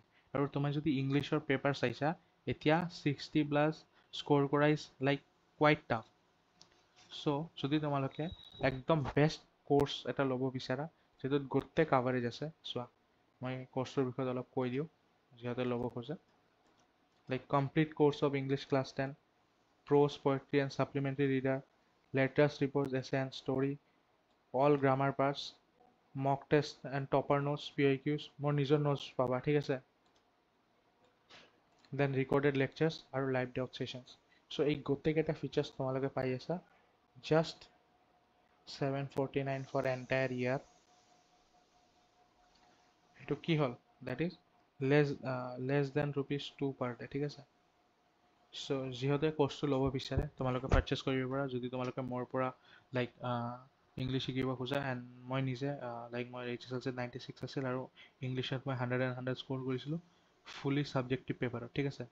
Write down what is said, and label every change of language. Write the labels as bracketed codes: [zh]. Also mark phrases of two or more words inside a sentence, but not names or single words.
[as] আৰু তোমাৰ যদি ইংলিছৰ পেপাৰ চাইছা, এতিয়া 60+ স্ক'ৰ কৰা [en] is like quite tough. [as] চ' যদি তোমালোকে একদম বেষ্ট কোৰ্চ এটা ল'ব বিচাৰা, যিটোত গোটেই কাভাৰেজ আছে, চোৱা মই কোৰ্চটোৰ বিষয়ে অলপ কৈ দিওঁ যিহঁতে ল'ব খোজে। [en] Like complete course of English class 10, prose, poetry and supplementary reader, letters, reports, essay and story, all grammar parts, mock test and topper notes, PIQs, [as] মোৰ নিজৰ notes পাবা, ঠিক আছে। [en] Then recorded lectures আৰু live doc sessions. [as] So এই গোটেইকেইটা ফিচাৰ্ছ তোমালোকে পাই আছা [en] just 749 for entire year. [as] এইটো কি হ'ল? [en] That is less than rupees 2 per day, [as] ঠিক আছে। চ' যিহঁতে কোৰ্চটো ল'ব বিচাৰে তোমালোকে পাৰচেছ কৰিব পাৰা। যদি তোমালোকে মোৰ পৰা [en] like English [as] শিকিব খোজা, এণ্ড মই নিজে লাইক মই HSLC 96 আছিল আৰু ইংলিছত মই 100 স্ক'ৰ কৰিছিলোঁ [en] fully subjective [as] পেপাৰত, ঠিক আছে।